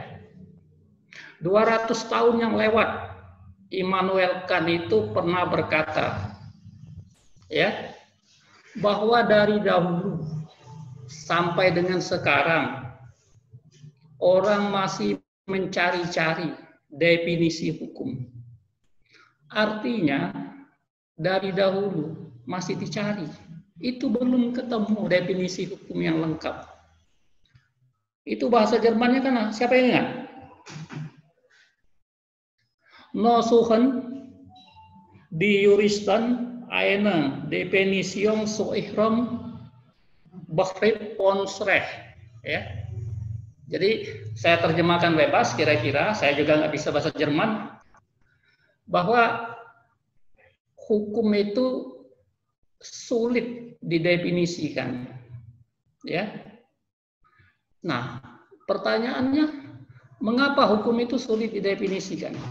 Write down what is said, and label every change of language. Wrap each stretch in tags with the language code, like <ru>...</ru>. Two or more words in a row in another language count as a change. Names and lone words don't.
<id>200 tahun yang lewat, Immanuel Kant itu pernah berkata, ya, bahwa dari dahulu sampai dengan sekarang orang masih mencari-cari definisi hukum. Artinya dari dahulu masih dicari. Itu belum ketemu definisi hukum yang lengkap. Itu bahasa Jermannya kan, siapa yang ingat?</id> <de>No suchen die Juristen eine Definition zu ihrem Begriff von Recht.</de> <id>Ya. Jadi saya terjemahkan bebas kira-kira, saya juga nggak bisa bahasa Jerman, bahwa hukum itu sulit didefinisikan, ya. Nah, pertanyaannya, mengapa hukum itu sulit didefinisikan?</id>